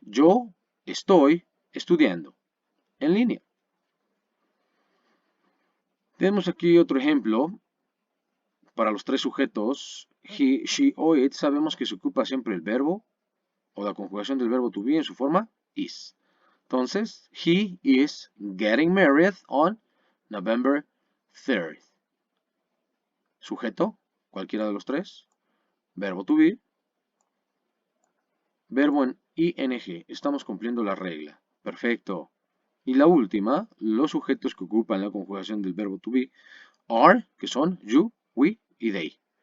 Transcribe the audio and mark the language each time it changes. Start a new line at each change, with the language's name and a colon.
Spanish: Yo estoy estudiando en línea. Tenemos aquí otro ejemplo para los tres sujetos. He, she o it. Sabemos que se ocupa siempre el verbo o la conjugación del verbo to be en su forma is.
English: Entonces, he is getting married on November 3rd.
Spanish: Sujeto, cualquiera de los tres. Verbo to be. Verbo en ing. Estamos cumpliendo la regla. Perfecto. Y la última, los sujetos que ocupan la conjugación del verbo to be are, que son you, we y they.